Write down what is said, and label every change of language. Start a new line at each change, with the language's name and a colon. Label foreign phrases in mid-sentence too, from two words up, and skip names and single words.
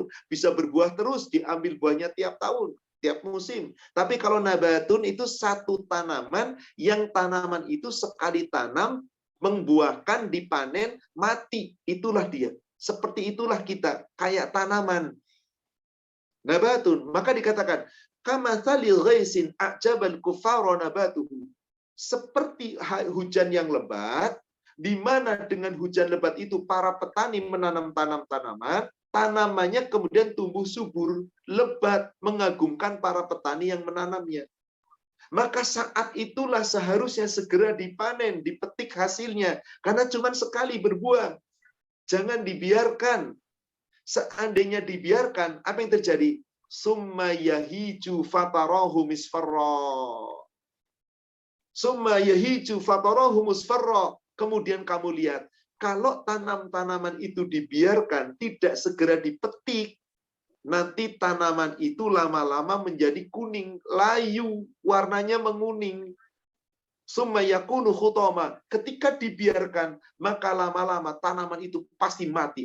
Indonesian: Bisa berbuah terus, diambil buahnya tiap tahun, tiap musim. Tapi kalau nabatun itu satu tanaman, yang tanaman itu sekali tanam, membuahkan, dipanen, mati. Itulah dia. Seperti itulah kita, kayak tanaman. Nabatun, maka dikatakan,
Arabic: كمثل غيث أعجب الكفار نباته.
Indonesian: Seperti hujan yang lebat, di mana dengan hujan lebat itu para petani menanam tanaman, tanamannya kemudian tumbuh subur, lebat, mengagumkan para petani yang menanamnya. Maka saat itulah seharusnya segera dipanen, dipetik hasilnya, karena cuma sekali berbuah. Jangan dibiarkan. Seandainya dibiarkan, apa yang terjadi?
Arabic: ثم يهيج فتراه مصفرا. ثم يهيج فتراه مصفرا.
Indonesian: Kemudian kamu lihat, kalau tanam-tanaman itu dibiarkan, tidak segera dipetik, nanti tanaman itu lama-lama menjadi kuning, layu, warnanya menguning.
Arabic: ثم يكون حطاما.
Indonesian: Ketika dibiarkan, maka lama-lama tanaman itu pasti mati.